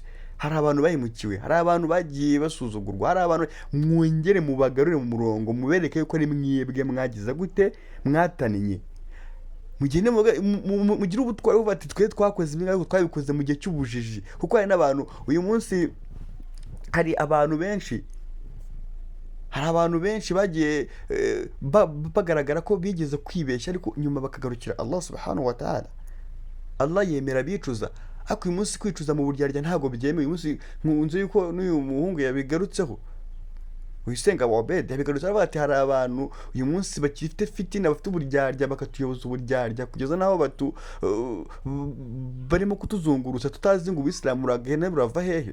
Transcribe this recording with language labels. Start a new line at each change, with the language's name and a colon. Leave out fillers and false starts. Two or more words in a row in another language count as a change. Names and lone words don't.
Kinyarwanda: Hari abantu bahimukiwe, hari abantu bagiye basuzugurwa, hari abantu mwongere mubagarure mu murongo mubereke yuko ari mwebwe mwagize gute mwataniye, mugende mugire ubutwari buvuga ati twe twakoze ibintu ariko twabikoze mu gihe cy'ubujiji. Kuko hari n'abantu uyu munsi, hari abantu benshi bagiye bagaragara ko bigeze kwibeshya ariko nyuma bakagarukira Allah
Arabic: سبحانه وتعالى.
Kinyarwanda: Allah yemera bicuza, ariko uyu munsi kwicuza mu buryarya ntabwo byemewe. Uyu munsi nkunze yuko n'uyu muhungu yabigarutseho, Uyisenga Obed yabigarutse aravuga ati hari abantu uyu munsi bakifite fitina, bafite uburyarya bakatuyoboza uburyarya kugeza naho barimo kutuzungurutsa tutazi ngo Ubisilamu buragenda burava hehe.